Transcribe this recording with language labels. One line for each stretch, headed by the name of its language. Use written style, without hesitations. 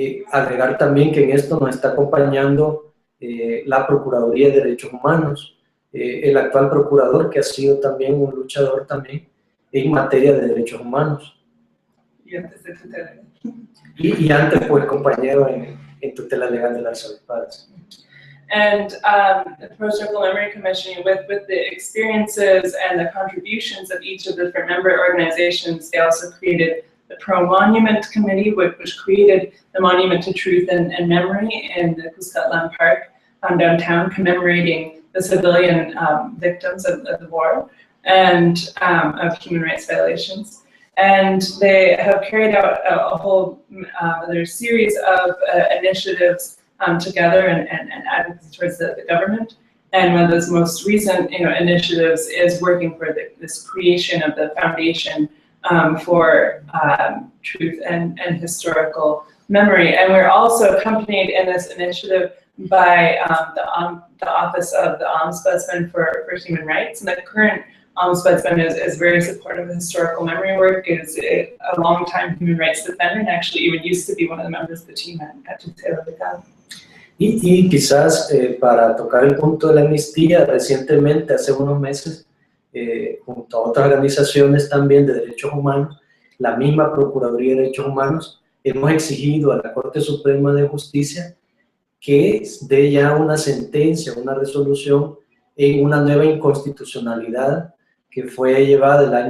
Spanish: Agregar también que en esto nos está acompañando la Procuraduría de Derechos Humanos, el actual procurador, que ha sido también un luchador también en materia de derechos humanos. Y antes de Tutela. Y antes fue compañero en Tutela Legal del Archbishop.
English: And the Pro-Historical Memory Commission, with the experiences and the contributions of each of the different member organizations, they also created the Pro-Monument Committee, which created the Monument to Truth and Memory in the Cuscatlan Park downtown, commemorating the civilian victims of the war and of human rights violations. And they have carried out a whole other series of initiatives together and advocacy towards the government. And one of those most recent initiatives is working for this creation of the Foundation for Truth and Historical Memory. And we're also accompanied in this initiative by the Office of the Ombudsman for Human Rights. And the current Ombudsman is very supportive of historical memory work, is a long-time human rights defender, and actually even used to be one of the members of the team at Tutela Legal.
Spanish: Y quizás para tocar el punto de la amnistía, recientemente, hace unos meses, junto a otras organizaciones también de derechos humanos, la misma Procuraduría de Derechos Humanos, hemos exigido a la Corte Suprema de Justicia que dé ya una sentencia, una resolución en una nueva inconstitucionalidad que fue llevada